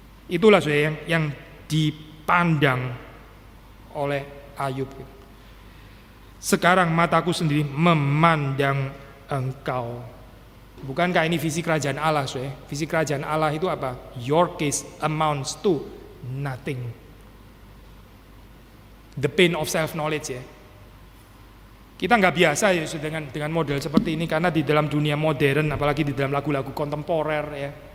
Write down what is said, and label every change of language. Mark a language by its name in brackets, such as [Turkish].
[Indonesian] Itulah saudara yang dipandang oleh Ayub. Sekarang mataku sendiri memandang engkau. Bukankah ini visi kerajaan Allah? Visi kerajaan Allah itu apa? [English] Your case amounts to nothing. The pain of self knowledge [Indonesian] ya. Kita nggak biasa ya dengan model seperti ini karena di dalam dunia modern, apalagi di dalam lagu-lagu kontemporer ya.